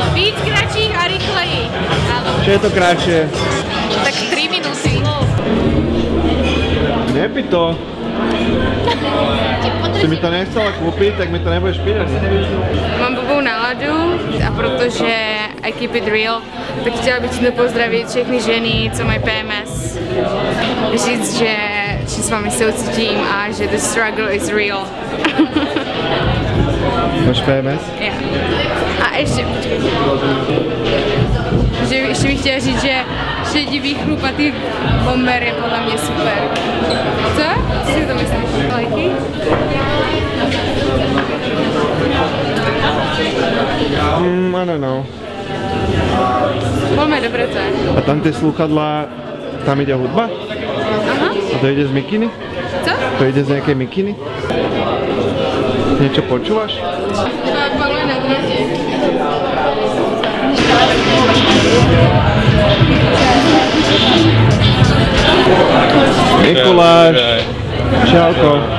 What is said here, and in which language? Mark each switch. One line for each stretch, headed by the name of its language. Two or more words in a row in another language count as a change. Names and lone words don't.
Slovak: Víc kratších a rýchleji. Áno. Čo je to kratšie? Tak 3 minúty. Nepí to. Si mi to nechcela kúpiť, tak mi to nebudeš píť.
Czech: Mám blbou náladu a protože
English: I keep it real,
Czech: tak chtěla bych tímto pozdravit všechny ženy, co mají PMS. Říct, že s vámi soucítím a že
English: the struggle is real.
Czech: Máš PMS? Yeah. A ještě, ještě bych chtěla říct, že šedivý chlupatý bomber je podle mě super. Co? Co si to myslíš? Lajky?
English: I don't know.
Slovak: Máme dobré to je. A tam tie slúchadlá, tam ide hudba? Aha. A to ide z mikiny?
Czech: Co?
Slovak: To ide z nejakej mikiny? Niečo počúvaš? Paluje na drate. Mikuláš, čauko.